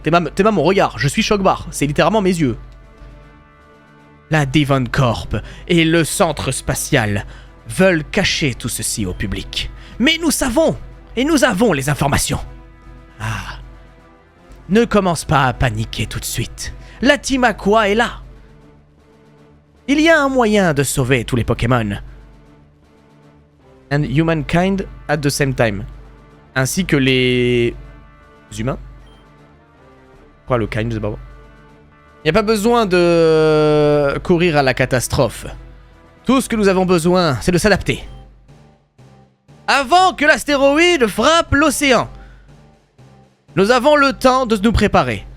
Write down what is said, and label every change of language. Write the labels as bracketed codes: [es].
[fr] T'es pas mon regard, je suis choc-barre. C'est littéralement mes yeux. La Devon Corp et le centre spatial veulent cacher tout ceci au public. Mais nous savons, et nous avons les informations. Ah. Ne commence pas à paniquer tout de suite. La Team Aqua est là. Il y a un moyen de sauver tous les Pokémon. [en] And humankind at the same time. [fr] Ainsi que les humains. Quoi, le kind, c'est pas bon. Il n'y a pas besoin de courir à la catastrophe. Tout ce que nous avons besoin, c'est de s'adapter. Avant que l'astéroïde frappe l'océan, nous avons le temps de nous préparer.